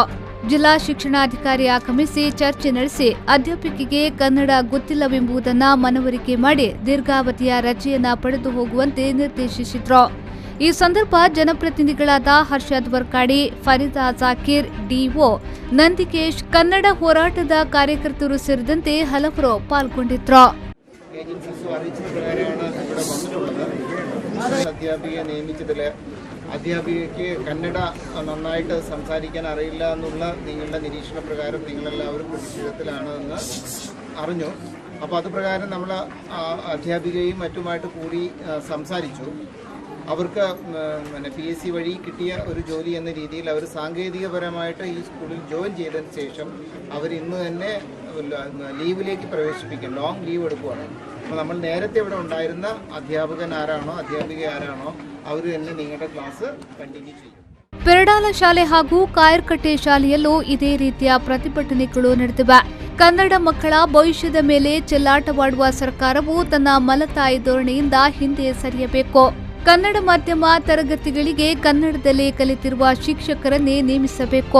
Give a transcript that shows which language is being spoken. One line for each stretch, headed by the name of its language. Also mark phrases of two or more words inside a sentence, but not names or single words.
Kannada: ಜಿಲ್ಲಾ ಶಿಕ್ಷಣಾಧಿಕಾರಿ ಆಗಮಿಸಿ ಚರ್ಚೆ ನಡೆಸಿ ಅಧ್ಯಾಪಕಿಗೆ ಕನ್ನಡ ಗೊತ್ತಿಲ್ಲವೆಂಬುದನ್ನ ಮನವರಿಕೆ ಮಾಡಿ ದೀರ್ಘಾವಧಿಯ ರಜೆಯನ್ನ ಪಡೆದು ಹೋಗುವಂತೆ ನಿರ್ದೇಶಿಸಿದ್ರು. ಈ ಸಂದರ್ಭ ಜನಪ್ರತಿನಿಧಿಗಳಾದ ಹರ್ಷದ್ ವರ್ಕಾಡಿ, ಫರೀದಾ ಜಾಕೀರ್, ಡಿಒ ನಂದಿಕೇಶ್, ಕನ್ನಡ ಹೋರಾಟದ ಕಾರ್ಯಕರ್ತರು ಸೇರಿದಂತೆ ಹಲವರು ಪಾಲ್ಗೊಂಡಿದ್ರು.
Malayalam: അധ്യാപികയ്ക്ക് കന്നഡ നന്നായിട്ട് സംസാരിക്കാൻ അറിയില്ല എന്നുള്ള നിങ്ങളുടെ നിരീക്ഷണ പ്രകാരം നിങ്ങളെല്ലാവരും പ്രതിഷേധത്തിലാണെന്ന് അറിഞ്ഞു. അപ്പോൾ അത് പ്രകാരം നമ്മൾ അധ്യാപികയും മറ്റുമായിട്ട് കൂടി സംസാരിച്ചു. അവർക്ക് PSC വഴി കിട്ടിയ ഒരു ജോലി എന്ന രീതിയിൽ അവർ സാങ്കേതികപരമായിട്ട് ഈ സ്കൂളിൽ ജോയിൻ ചെയ്തതിന് ശേഷം അവർ ഇന്ന് തന്നെ ലീവിലേക്ക് പ്രവേശിപ്പിക്കും,
English: long leave
Malayalam: എടുക്കുകയാണ്. അപ്പോൾ നമ്മൾ നേരത്തെ ഇവിടെ ഉണ്ടായിരുന്ന അധ്യാപകൻ ആരാണോ അധ്യാപിക ആരാണോ അവർ തന്നെ നിങ്ങളുടെ
English: class continue
Malayalam: ചെയ്യും.
Kannada: ಪೆರಡಾಲ ಶಾಲೆ ಹಾಗೂ ಕಾಯರ್ಕಟ್ಟೆ ಶಾಲೆಯಲ್ಲೂ ಇದೇ ರೀತಿಯ ಪ್ರತಿಭಟನೆಗಳು ನಡೆದಿವೆ. ಕನ್ನಡ ಮಕ್ಕಳ ಭವಿಷ್ಯದ ಮೇಲೆ ಚೆಲ್ಲಾಟವಾಡುವ ಸರ್ಕಾರವು ತನ್ನ ಮಲತಾಯಿ ಧೋರಣೆಯಿಂದ ಹಿಂದೆ ಸರಿಯಬೇಕು. ಕನ್ನಡ ಮಾಧ್ಯಮ ತರಗತಿಗಳಿಗೆ ಕನ್ನಡದಲ್ಲೇ ಕಲಿತಿರುವ ಶಿಕ್ಷಕರನ್ನೇ ನೇಮಿಸಬೇಕು.